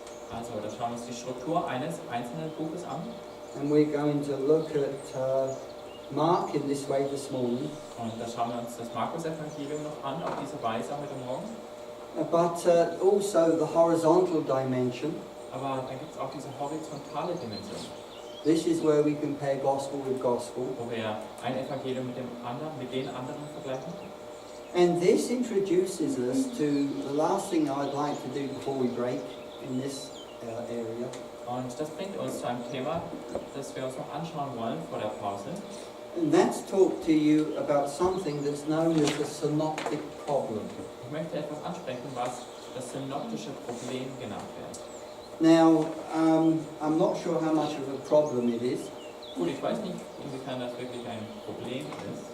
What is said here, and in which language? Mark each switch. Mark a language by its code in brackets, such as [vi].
[de] also da schauen wir uns die Struktur eines einzelnen Buches an. [en] and we're going to look at Mark in this way this morning. [de] Und da schauen wir uns das Markus-Evangelium noch an, auf diese Weise heute Morgen. [en] But also the horizontal dimension. [de] Aber dann gibt es auch diese horizontale Dimension, [en] This is where we compare gospel with gospel. [de] wo wir ein Evangelium mit den anderen vergleichen. [en] And this introduces us to the last thing I'd like to do before we break in this area. [de] Und das bringt uns zu einem Thema, das wir uns noch anschauen wollen vor der Pause. [en] And that's talk to you about something that's known as the synoptic problem. [de] Ich möchte etwas ansprechen, was das synoptische Problem genannt wird. [en] Now, I'm not sure how much of a problem it is. [de] Gut, ich weiß nicht, inwiefern das wirklich ein Problem ist.